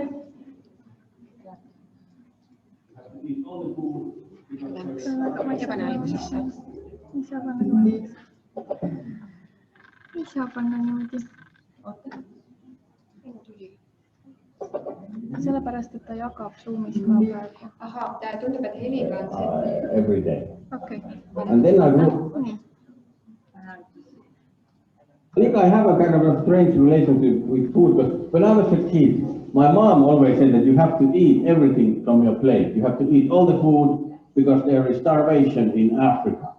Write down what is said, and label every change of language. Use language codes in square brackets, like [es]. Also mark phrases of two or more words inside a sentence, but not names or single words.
[et] Ma ei tea, pane algusesse. Ei saa panna niimoodi. Sellepärast, et ta jagab Zoomis ka praegu. Aha, tundub, et heliga on see. [en] Every day. Okay. And then I think I have a kind of a strange relationship with food, but when I was a kid, my mom always said that you have to eat everything from your plate. You have to eat all the food because there is starvation in Africa.